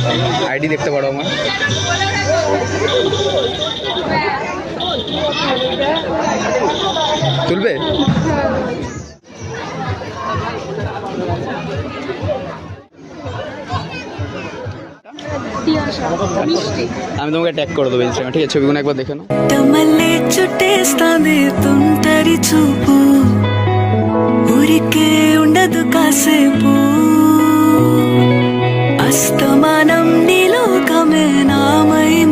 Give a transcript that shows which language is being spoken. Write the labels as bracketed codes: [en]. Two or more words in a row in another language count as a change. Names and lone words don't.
[bn] আইডি দেখতে পারো আমার। তুলবে? আমি তোমাকে ট্যাগ করে দেবো ইনস্টাগ্রামে, ঠিক আছে? ছবিগুলো একবার দেখে নাও। [te] తమలే చుట్టేస్తాంది తుంటరి చూపు ఊరికే ఉండదు కాసేపు అస్తమానం నీలోకమే నామై